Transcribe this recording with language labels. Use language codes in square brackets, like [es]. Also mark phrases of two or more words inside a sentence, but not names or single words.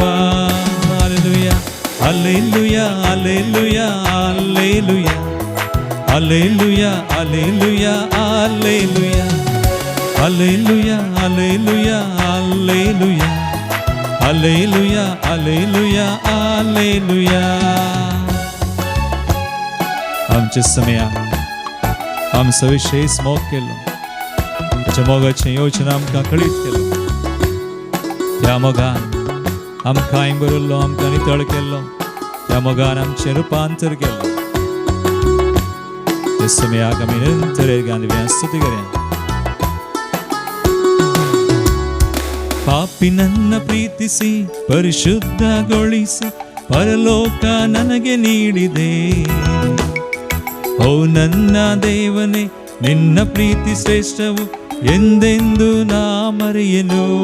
[kn] ಹಲ್ಲೆಲೂಯಾ, ಹಲ್ಲೆಲೂಯಾ, ಹಲ್ಲೆಲೂಯಾ, ಹಲ್ಲೆಲೂಯಾ, ಹಲ್ಲೆಲೂಯಾ, ಹಲ್ಲೆಲೂಯಾ, ಹಲ್ಲೆಲೂಯಾ, ಹಲ್ಲೆಲೂಯಾ, ಹಲ್ಲೆಲೂಯಾ, ಹಲ್ಲೆಲೂಯಾ, ಹಲ್ಲೆಲೂಯಾ, ಹಲ್ಲೆಲೂಯಾ, ಹಲ್ಲೆಲೂಯಾ. [kok] आमच्या समयाक आमचो विशेष मोग केलो. ताच्या मोगाची योजना आमकां कळीत केलो. त्या मोगान आमकां बरयल्लो, आमकां नितळ केल्लो. त्या मोगान आमचें रुपांतर केल्लो. ते समयाक आमी निरंतर गांधव्या स्तुती करया. [kn] ಪಾಪಿ ನನ್ನ ಪ್ರೀತಿಸಿ ಪರಿಶುದ್ಧಗೊಳಿಸಿ ಪರಲೋಕ ನನಗೆ ನೀಡಿದೆ. ಓ ನನ್ನ ದೇವನೇ, ನಿನ್ನ ಪ್ರೀತಿ ಶ್ರೇಷ್ಠವು ಎಂದೆಂದು ನಾ ಮರೆಯನು.